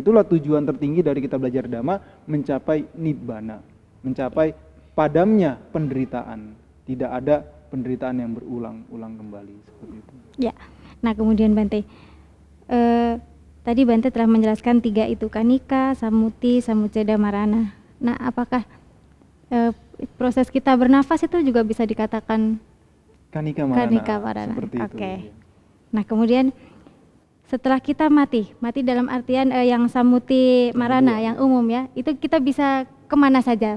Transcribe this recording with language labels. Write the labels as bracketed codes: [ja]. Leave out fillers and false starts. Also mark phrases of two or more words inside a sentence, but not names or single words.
[id] Itulah tujuan tertinggi dari kita belajar Dhamma, mencapai nibbana, mencapai padamnya penderitaan. Tidak ada penderitaan yang berulang-ulang kembali seperti itu. Ya. Nah, kemudian Bante, tadi Bante telah menjelaskan 3 itu, [pi] kanika, samuti, samuceda, marana. [id] Nah, apakah proses kita bernafas itu juga bisa dikatakan [pi] kanika marana, [id] seperti itu. Oke. Nah, kemudian setelah kita mati dalam artian yang [pi] samuti marana [id] yang umum ya, itu kita bisa kemana saja?